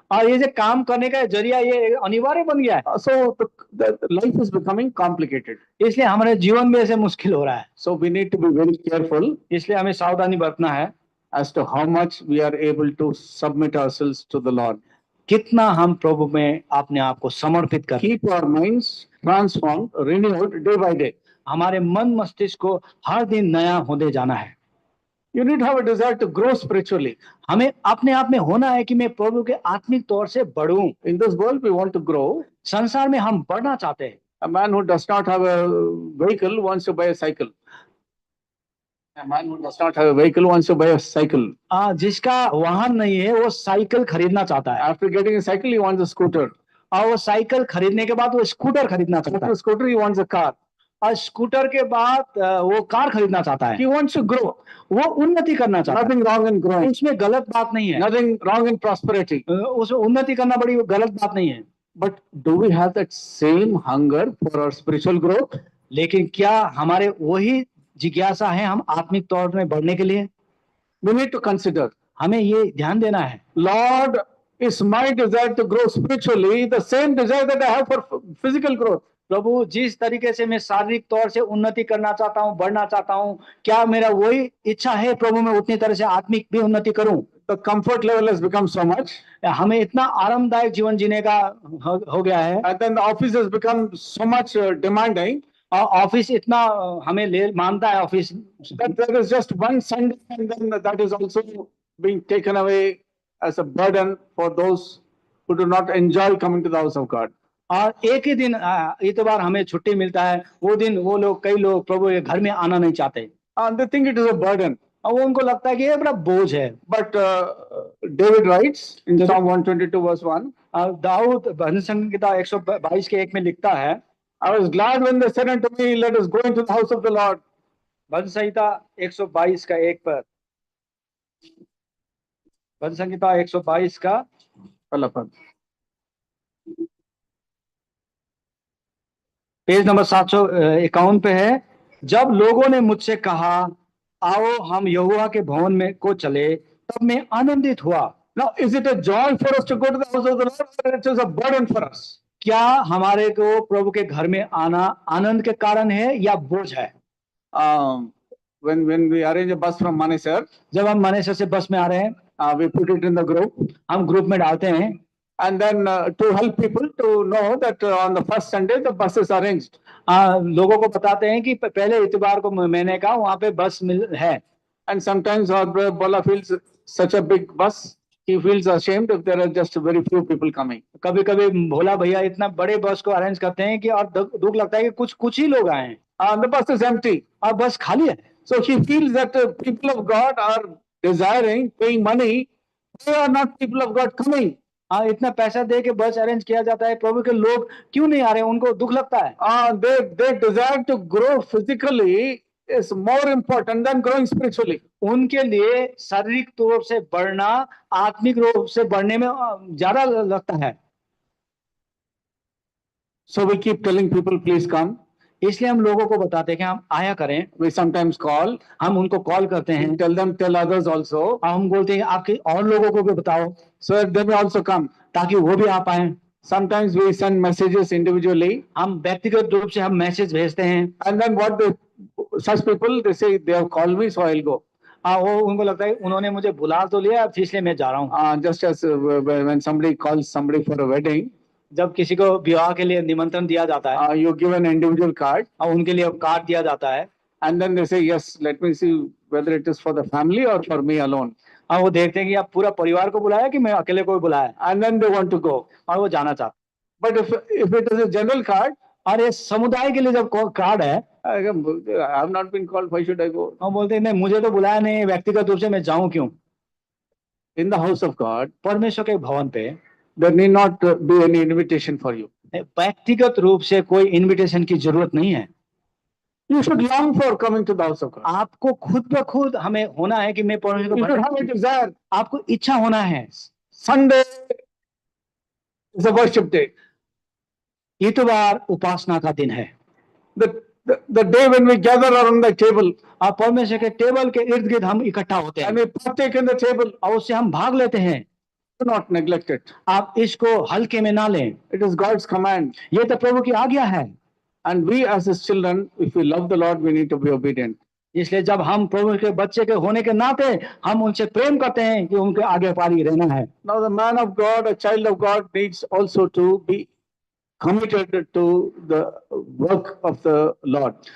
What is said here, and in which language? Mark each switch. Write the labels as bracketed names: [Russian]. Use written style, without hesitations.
[Hindi] और ये जो काम करने का जरिया ये अनिवार्य बन गया है। [English] So the life is becoming complicated. [Hindi] इसलिए हमारे जीवन में ऐसे मुश्किल हो रहा है। [English] So we need to be very careful [Hindi] इसलिए हमें सावधानी बरतना है [English] as to how much we are able to submit ourselves to the Lord. [Hindi] कितना हम प्रभु में अपने आप को समर्पित करें। [English] Keep our minds transformed, renewed day by day. [Hindi] हमारे मन मस्तिष्क को हर दिन नया होने जाना है। [English] You need to have a desire to grow spiritually. [Hindi] हमें अपने आप में होना है कि मैं प्रभु के आत्मिक तौर से बढ़ूं। [English] In this world, we want to grow. [Hindi] संसार में हम बढ़ना चाहते हैं। [English] A man who does not have a vehicle wants to buy a cycle. A man who does not have a vehicle wants to buy a cycle. [Hindi] जिसका वाहन नहीं है वो साइकिल खरीदना चाहता है। [English] After getting a cycle, he wants a scooter. [Hindi] और वो साइकिल खरीदने के बाद वो स्कूटर खरीदना चाहता है। [English] After scooter, he wants a car. [Hindi] और स्कूटर के बाद वो कार खरीदना चाहता है। [English] He wants to grow. [Hindi] वो उन्नति करना चाहता है। [English] Nothing wrong in growing. [Hindi] उसमें गलत बात नहीं है। [English] Nothing wrong in prosperity. [Hindi] उसमें उन्नति करना बड़ी गलत बात नहीं है। [English] But do we have that same hunger for our spiritual growth? [Hindi] लेकिन क्या हमारे वही जिज्ञासा है हम आत्मिक तौर में बढ़ने के लिए? [English] We need to consider. [Hindi] हमें ये ध्यान देना है। [English] Lord, is my desire to grow spiritually the same desire that I have for physical growth? [Hindi] प्रभु, जिस तरीके से मैं शारीरिक तौर से उन्नति करना चाहता हूँ, बढ़ना चाहता हूँ, क्या मेरा वही इच्छा है प्रभु मैं उतनी तरह से आत्मिक भी उन्नति करूं? [English] The comfort level has become so much. [Hindi] हमें इतना आरामदायक जीवन जीने का हो गया है। [English] And then the office has become so much demanding. [Hindi] और ऑफिस इतना हमें ले मानता है office, [English] that there is just one Sunday and then that is also being taken away as a burden for those who do not enjoy coming to the house of God. [Hindi] और एक ही दिन इतवार हमें छुट्टी मिलता है, वो दिन वो लोग कई लोग प्रभु के घर में आना नहीं चाहते। [English] And they think it is a burden. [Hindi] और वो उनको लगता है कि ये बड़ा बोझ है। [English] But David writes in Psalm 122 verse 1. [Hindi] Dawood भजन संहिता 122 के 1 में लिखता है, [English] I was glad when they said unto me, let us go into the house of the Lord. [Hindi] भजन संहिता 122 का 1 पर, भजन संहिता 122 का पहला पद, पेज नंबर 751 पे है। जब लोगों ने मुझसे कहा आओ हम यहोवा के भवन में को चले, तब मैं आनंदित हुआ। [English] Now is it a joy for us to go to the house of the Lord or it is a burden for us? [Hindi] क्या हमारे को प्रभु के घर में आना आनंद के कारण है या बोझ है? [English] When we arrange a bus from Manesar, [Hindi] जब हम मानेसर से बस में आ रहे हैं, [English] we put it in the group, [Hindi] हम ग्रुप में डालते हैं, [English] and then to help people to know that on the first Sunday the bus is arranged. [Hindi] लोगों को बताते हैं कि पहले इतवार को महीने का वहाँ पे बस है। [English] And sometimes our brother Bola feels such a big bus, he feels ashamed if there are just very few people coming. [Hindi] कभी कभी भोला भैया इतना बड़े बस को अरेंज करते हैं कि और दुख लगता है कि कुछ ही लोग आए हैं। [English] The bus is empty. [Hindi] और बस खाली है। [English] So he feels that people of God are desiring, paying money, they are not people of God coming. [Hindi] इतना पैसा दे के बस अरेंज किया जाता है, प्रभु के लोग क्यों नहीं आ रहे, उनको दुख लगता है। [English] They desire to grow physically is more important than growing spiritually. [Hindi] उनके लिए शारीरिक तौर से बढ़ना आत्मिक रूप से बढ़ने में ज्यादा लगता है। [English] So we keep telling people, please come. [Hindi] इसलिए हम लोगों को बताते हैं कि हम आया करें। [English] We sometimes call. [Hindi] हम उनको कॉल करते हैं। [English] Tell others also. [Hindi] हम बोलते हैं आपके और लोगों को भी बताओ, [English] so that they may also come, [Hindi] ताकि वो भी आ पाए। [English] Sometimes we send messages individually. [Hindi] हम व्यक्तिगत रूप से हम मैसेज भेजते हैं। [English] And then such people they say they have called me, so I'll go. [Hindi] वो उनको लगता है उन्होंने मुझे बुला तो लिया, इसलिए मैं जा रहा हूँ। [English] Just as when somebody calls somebody for a wedding, [Hindi] जब किसी को विवाह के लिए निमंत्रण दिया जाता है, [English] you give an individual card, [Hindi] और उनके लिए कार्ड दिया जाता है, [English] and then they say yes, let me see whether it is for the family or for me alone. [Hindi] वो देखते हैं कि आप पूरा परिवार को बुलाया कि मैं अकेले को बुलाया, [English] and then they want to go, [Hindi] और वो जाना चाहते। [English] But if it is a general card, [Hindi] और ये समुदाय के लिए जब कार्ड है, [English] I have not been called, why should I go? [Hindi] हम बोलते हैं नहीं, मुझे तो बुलाया नहीं, व्यक्तिगत रूप से मैं जाऊं क्यों? [English] In the house of God, [Hindi] परमेश्वर के भवन पे [English] there need not be any invitation for you. [Hindi] व्यक्तिगत रूप से कोई इनविटेशन की जरूरत नहीं है। [English] You should long for coming to the house of God. [Hindi] आपको खुद ब खुद हमें होना है कि मैं परमेश्वर [English] You [Hindi] को [English] should have a desire. [Hindi] आपको इच्छा होना है। [English] Sunday is a worship day. [Hindi] इतवार उपासना का दिन है। [English] The day when we gather around the table [Hindi] आप परमेश्वर के टेबल के इर्द गिर्द हम इकट्ठा होते [English] and [Hindi] हैं [English] we partake in the table. [Hindi] और उससे हम भाग लेते हैं। [English] Do not neglect it. [Hindi] आप इसको हल्के में ना लें, [English] It is God's command. [Hindi] ये तो प्रभु की आज्ञा है। [English] And we as his children, if we love the Lord, we need to be obedient. [Hindi] इसलिए जब हम प्रभु के बच्चे के होने के नाते हम उनसे प्रेम करते हैं कि उनके आगे पारी रहना है। [English] Now the man of God, a child of God, needs also to be committed to the work of the Lord.